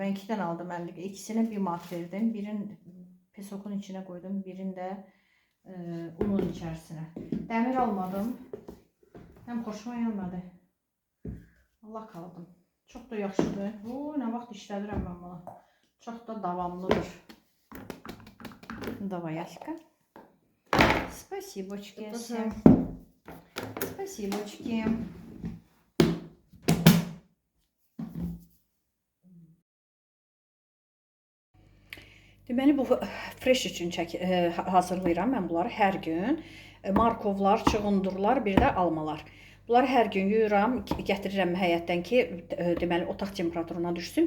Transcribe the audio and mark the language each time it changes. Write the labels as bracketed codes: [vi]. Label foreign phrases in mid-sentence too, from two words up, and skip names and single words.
[az] Mən 2 dənə aldım 50 qəpik. İkisini 1 manat verdim. Birini pesokun içinə qoydum, birini də unun içərisinə. Dəmir almadım. Həm xoşuma gəlmədi. Allah qaldım. Çox da yaxşıdır. Nə vaxt işlədirəm mən bunu. Çox da davamlıdır. [ru] Давай-ка. Спасибочки. Спасибочки. [az] Deməli bu fresh üçün hazırlayıram mən bunları hər gün. Markovlar, çığındırlar, bir də almalar. Bunları hər gün yuyuram, gətirirəm həyətdən ki, deməli otaq temperaturuna düşsün.